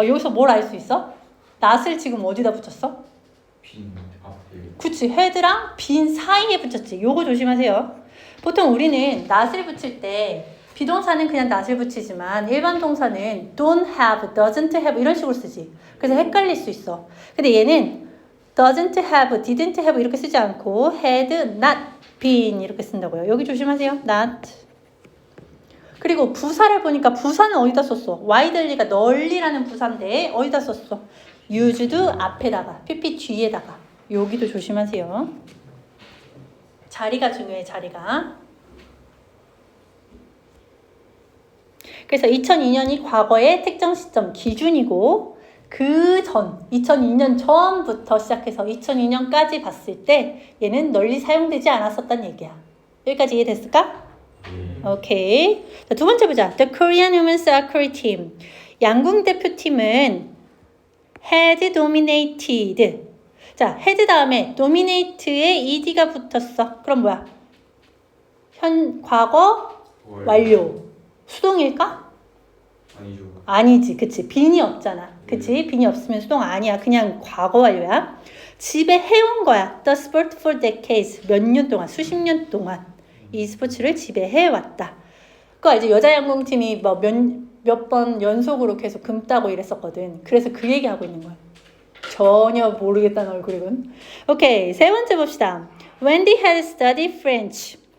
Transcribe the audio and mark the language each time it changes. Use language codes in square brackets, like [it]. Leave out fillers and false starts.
[ko] 여기서 뭘 알 수 있어? not을 지금 어디다 붙였어? 빈 앞에. 그치, had랑 빈 사이에 붙였지. 요거 조심하세요. 보통 우리는 not을 붙일 때 비동사는 그냥 not을 붙이지만 일반 동사는 don't have, doesn't have 이런 식으로 쓰지. 그래서 헷갈릴 수 있어. 근데 얘는 [en] doesn't have, didn't have [ko] 이렇게 쓰지 않고 [en] had not been [ko] 이렇게 쓴다고요. 여기 조심하세요. not. 그리고 부사를 보니까 부사는 어디다 썼어? 와이들리가 널리라는 부사인데 어디다 썼어? used 앞에다가 PP 뒤에다가. 여기도 조심하세요. 자리가 중요해. 자리가. 그래서 2002년이 과거의 특정 시점 기준이고 그 전, 2002년 전부터 시작해서 2002년까지 봤을 때 얘는 널리 사용되지 않았었단 얘기야. 여기까지 이해됐을까? 오케이. 자, 두 번째 보자. [en] The Korean Women's Soccer Team. [ko] 양궁 대표팀은 [en] had dominated. [ko] 자, had 다음에 dominate에 ed가 붙었어. 그럼 뭐야? 과거 완료. 수동일까? 아니죠. 아니지. 그치. 빈이 없잖아. 그치. 빈이 없으면 수동 아니야. 그냥 과거 완료야. 지배해온 거야. [en] The sport for decades. [ko] 몇 년 동안, 수십 년 동안 이 스포츠를 지배해왔다. 그거 이제 여자 양궁팀이 뭐 몇 번 연속으로 계속 금 따고 이랬었거든. 그래서 그 얘기하고 있는 거야. 전혀 모르겠다는 얼굴이군. 오케이. 세 번째 봅시다. [en] Wendy had studied French.